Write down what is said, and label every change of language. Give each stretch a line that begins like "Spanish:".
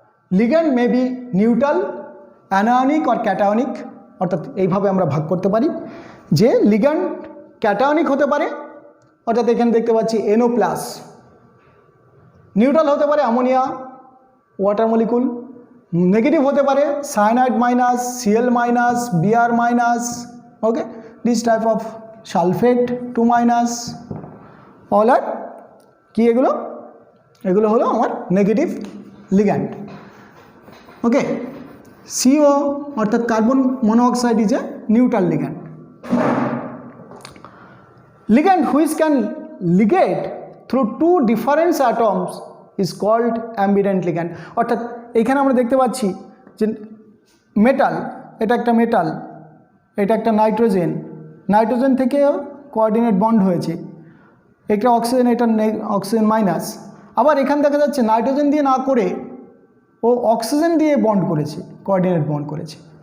English: ligand may be neutral, anionic or cationic,
Bangla: অর্থাৎ এইভাবে আমরা ভাগ করতে পারি যে লিগ্যান্ড ক্যাটায়নিক হতে পারে, অর্থাৎ এখানে দেখতে পাচ্ছি NO+, নিউট্রাল হতে পারে অ্যামোনিয়া ওয়াটার মলিকুল, নেগেটিভ হতে পারে cyanide minus, Cl minus, Br minus, okay,
English: this type of sulphate
Bangla: 2-, all আর কি, এগুলো হলো আমার নেগেটিভ লিগ্যান্ড।
English: Okay, CO অর্থাৎ carbon monoxide is a neutral ligand. Ligand which can ligate through 2 different atoms is called ambident ligand।
Bangla: অর্থাৎ এইখানে আমরা দেখতে পাচ্ছি যে মেটাল, এটা একটা মেটাল, এটা একটা নাইট্রোজেন, নাইট্রোজেন থেকে কোঅর্ডিনেট বন্ড হয়েছে, এটা অক্সিজেন, এটা অক্সিজেন মাইনাস, আবার এখানে দেখা যাচ্ছে নাইট্রোজেন দিয়ে না করে ও অক্সিজেন দিয়ে বন্ড করেছে, কোঅর্ডিনেট বন্ড করেছে।